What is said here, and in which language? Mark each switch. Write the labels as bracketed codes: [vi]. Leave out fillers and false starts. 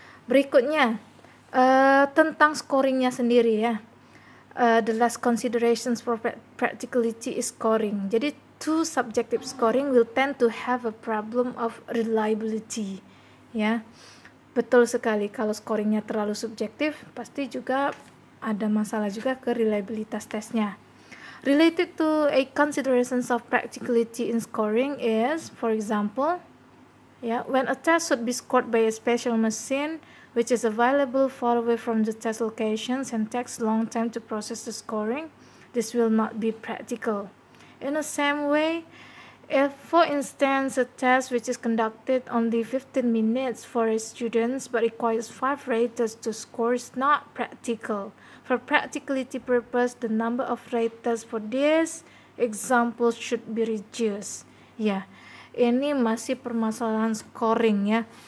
[id] Berikutnya tentang scoringnya sendiri, ya. [en] The last considerations for practicality is scoring. Jadi too subjective scoring will tend to have a problem of reliability, ya. [id] Betul sekali, kalau scoringnya terlalu subjektif pasti juga ada masalah juga ke reliabilitas tesnya. [en] Related to a considerations of practicality in scoring is, for example, when a test should be scored by a special machine which is available far away from the test locations and takes long time to process the scoring, this will not be practical. In the same way, if, for instance, a test which is conducted only 15 minutes for a student but requires 5 raters to score is not practical. For practicality purpose, the number of raters for this example should be reduced. [id] Ya, ini masih permasalahan scoring, ya.